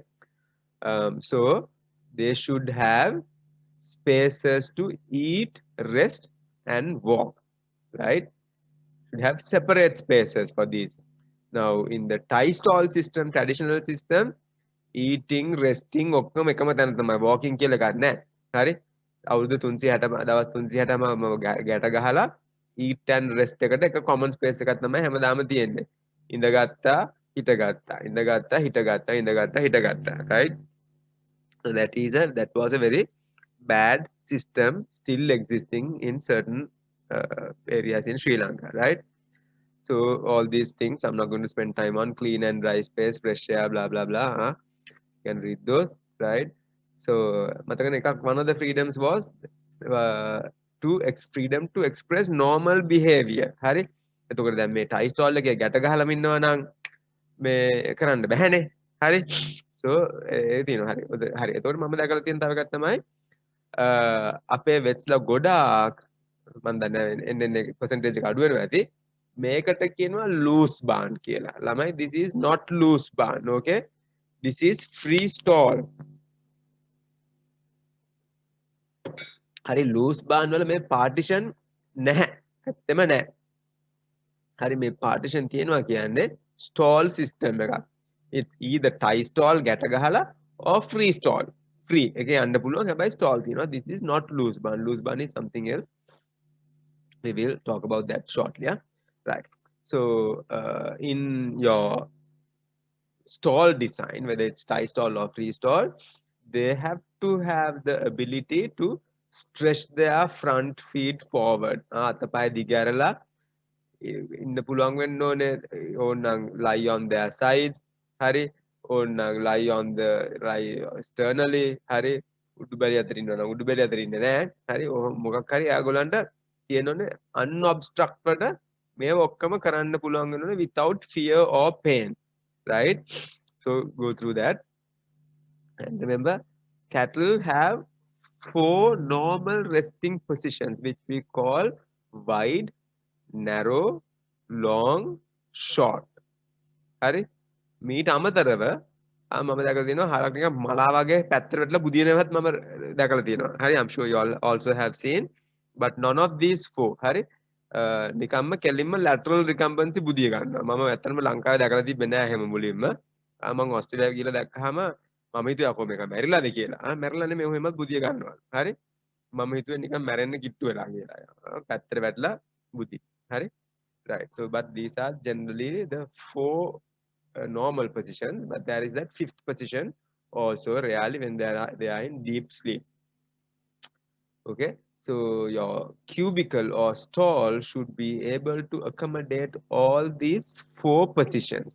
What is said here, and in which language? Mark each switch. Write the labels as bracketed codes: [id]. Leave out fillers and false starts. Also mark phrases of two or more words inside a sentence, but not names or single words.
[en] So they should have spaces to eat, rest, and walk, right? Should have separate spaces for these. Now, in the tie stall system, traditional system, eating, resting, [si] ඔක්කොම එකම තැන තමයි. walking කියලා එකක් නැහැ. හරි? අවුරුදු 360 දවස් 360ම ගැට ගහලා [en] eat and rest [si] එකට එක [en] common space [si] එකක් තමයි හැමදාම තියෙන්නේ. ඉඳගත්තා, හිටගත්තා, ඉඳගත්තා, හිටගත්තා, ඉඳගත්තා, හිටගත්තා. [en] Right? So that was a very bad system still existing in certain areas in Sri Lanka, right? So all these things, I'm not going to spend time on clean and dry space, fresh air, blah, blah, blah. You can read those, right? So one of the freedoms was freedom to express normal behavior. [si] Hari? එතකොට දැන් මේ [en] tie stall [si] එකේ ගැට ගහලම ඉන්නවා නම් මේ කරන්න බැහැනේ. හරි? So ඒ තියෙනවා. හරි. එතකොට මම දැකලා තියෙන තව එකක් තමයි අපේ වෙච්ස්ලා ගොඩාක් මම දන්නේ එන්නේ percentage එක අඩු වෙනවා ඇති. මේකට කියනවා [en] loose barn [si] කියලා. ළමයි, [en] this is not loose barn, okay? This is free stall. [si] හරි, [en] loose barn [si] වල මේ partition නැහැ. ඇත්තම නැහැ. හරි, මේ partition තියෙනවා කියන්නේ [en] stall system [si] එකක්. [en] It's either tie stall [si] ගැට ගහලා [en] or free stall. Free. [si] එකේ යන්න පුළුවන්, හැබැයි stall තියෙනවා. [en] This is not loose barn. Loose barn is something else. We will talk about that shortly, yeah? Right. So in your stall design, whether it's tie stall or free stall, they have to have the ability to stretch their front feet forward. [si] අතපය දිගහැරලා ඉන්න පුළුවන් වෙන්න ඕනේ. [en] ඕනනම් lie on their sides. හරි. ඕනනම් lie on the externally. [si] හරි. උඩුබැලි අතර ඉන්නවා නම් උඩුබැලි අතර ඉන්නේ නැහැ. හරි. මොකක් හරි ආගොල්ලන්ට තියෙනෝනේ unobstructed මේව ඔක්කොම කරන්න පුළුවන් වෙනෝනේ [en] without fear or pain, right? So go through that. And remember, cattle have 4 normal resting positions which we call wide, narrow, long, short. [si] හරි මීට අමතරව මම දැකලා තියෙනවා හරක් නිකන් මලා වගේ පැත්තට වැටලා බුදිනවත් මම දැකලා තියෙනවා. [en] හරි I'm sure you all also have seen but none of these four [si] හරි නිකම්ම කෙලින්ම [en] lateral recumbency [si] බුදිය ගන්නවා. මම ඇත්තටම ලංකාවේ දැකලා තිබ්බේ නෑ එහෙම මුලින්ම. මම ඕස්ට්‍රේලියාවේ ගිහලා දැක්කහම මම හිතුවා කොහොම එක මැරිලාද කියලා. මැරිලා නෙමෙයි ඔහෙමත් බුදිය ගන්නවා. හරි මම හිතුවේ නිකන් මැරෙන්න කිට්ටු වෙලා කියලා. පැත්තට වැටලා බුදි. [en] හරි right so but these are generally the four normal position but there is that fifth position also rarely when they are in deep sleep. Okay so your cubicle or stall should be able to accommodate all these four positions.